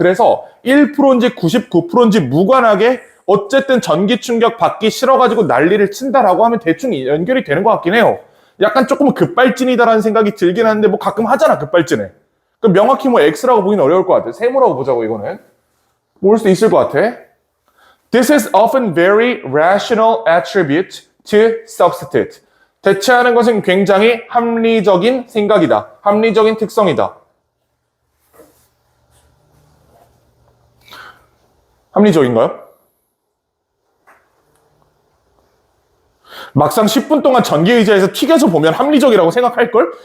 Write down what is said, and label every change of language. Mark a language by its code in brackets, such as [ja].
[ko] 그래서 1%인지 99%인지 무관하게 어쨌든 전기 충격 받기 싫어가지고 난리를 친다라고 하면 대충 연결이 되는 것 같긴 해요. 약간 조금 급발진이다라는 생각이 들긴 하는데 뭐 가끔 하잖아 급발진을. 그럼 명확히 뭐 X라고 보기는 어려울 것 같아. 세모라고 보자고 이거는. 모를 수도 있을 것 같아. [en] This is often very rational attribute to substitute. [ko] 대체하는 것은 굉장히 합리적인 생각이다. 합리적인 특성이다. 합리적인가요? 막상 10분 동안 전기의자에서 튀겨서 보면 합리적이라고 생각할걸?